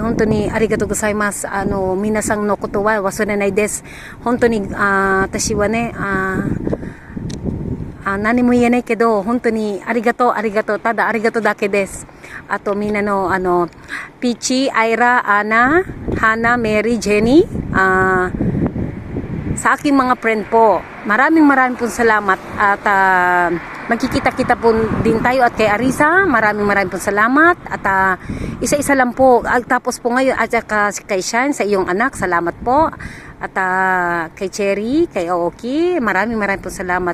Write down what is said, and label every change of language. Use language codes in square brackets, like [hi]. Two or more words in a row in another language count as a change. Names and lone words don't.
[ja] 本当にありがとうございます。皆さんのことは忘れないです。本当に私はね、何も言えないけど本当にありがとうただありがとうだけです。あとみんなのピーチ、アイラ、アナ、ハナ、メリー、ジェニー [tl] sa aking mga friend po, maraming pong salamat at magkikita-kita po din tayo. At kay Arisa, maraming po salamat. At isa-isa lang po. Tapos po ngayon, at kay Shan, sa iyong anak, salamat po. At kay Cherry, kay Aoki, maraming po salamat.